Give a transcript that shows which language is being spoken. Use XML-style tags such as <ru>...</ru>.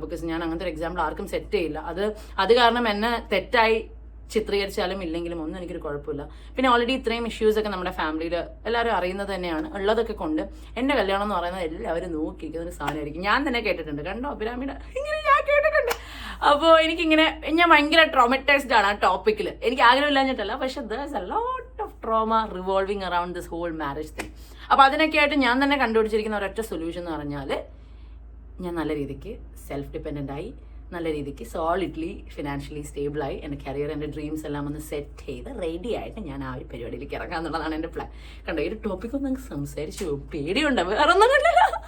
<ml>Because ഞാൻ അങ്ങനത്തെ ഒരു എക്സാമ്പിൾ ആർക്കും സെറ്റ് ചെയ്യില്ല. അത് കാരണം എന്നെ തെറ്റായി ചിത്രീകരിച്ചാലും ഇല്ലെങ്കിലും ഒന്നും എനിക്കൊരു കുഴപ്പമില്ല. പിന്നെ ഓൾറെഡി ഇത്രയും ഇഷ്യൂസൊക്കെ നമ്മുടെ ഫാമിലിയിൽ എല്ലാവരും അറിയുന്നത് തന്നെയാണ്. ഉള്ളതൊക്കെ കൊണ്ട് എൻ്റെ കല്യാണം എന്ന് പറയുന്നത് എല്ലാവരും നോക്കിയിരിക്കുന്ന ഒരു സാധനമായിരിക്കും. ഞാൻ തന്നെ കേട്ടിട്ടുണ്ട്, കണ്ടോ അഭിരാമിയുടെ ഇങ്ങനെ ഞാൻ കേട്ടിട്ടുണ്ട്. അപ്പോൾ എനിക്കിങ്ങനെ, ഞാൻ ഭയങ്കര ട്രോമറ്റൈസ്ഡ് ആണ് ആ ടോപ്പിക്കിൽ. എനിക്ക് ആഗ്രഹമില്ലാഞ്ഞിട്ടല്ല, പക്ഷെ</ml> <en>there's a lot of trauma revolving around this whole marriage thing.</en> <ml>അപ്പോൾ അതിനൊക്കെ ആയിട്ട് ഞാൻ തന്നെ കണ്ടുപിടിച്ചിരിക്കുന്ന ഒരൊറ്റ സൊല്യൂഷൻ എന്ന് പറഞ്ഞാൽ, ഞാൻ നല്ല രീതിക്ക് സെൽഫ് ഡിപ്പെൻഡൻ്റ് ആയി, നല്ല രീതിക്ക് സോളിഡ്ലി ഫിനാൻഷ്യലി സ്റ്റേബിളായി എൻ്റെ കരിയർ, എൻ്റെ ഡ്രീംസ് എല്ലാം ഒന്ന് സെറ്റ് ചെയ്ത് റെഡി ആയിട്ട് ഞാൻ ആ ഒരു പരിപാടിയിലേക്ക് ഇറങ്ങാം എന്നുള്ളതാണ് എൻ്റെ പ്ലാൻ. കണ്ടോ, ഈ ഒരു ടോപ്പിക്കൊന്നും നമുക്ക് സംസാരിച്ചു പോകും, പേടിയുണ്ട്, വേറെ ഒന്നും കണ്ടില്ല.</ml>